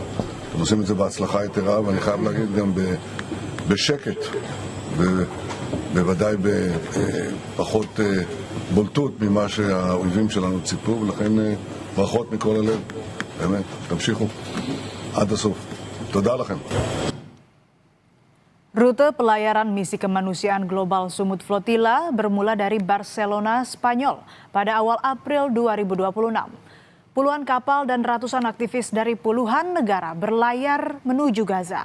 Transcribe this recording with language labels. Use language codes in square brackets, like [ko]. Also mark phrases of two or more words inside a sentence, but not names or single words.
[he] אתם עושים את זה בהצלחה יתרה, ואני חייב להגיד גם בשקט, בוודאי בפחות בולטות ממה שהאויבים שלנו ציפו, ולכן ברכות מכל הלב. באמת, תמשיכו עד הסוף. תודה לכם. [id] Rute pelayaran misi kemanusiaan global Sumut Flotilla bermula dari Barcelona, Spanyol pada awal April 2026. Puluhan kapal dan ratusan aktivis dari puluhan negara berlayar menuju Gaza.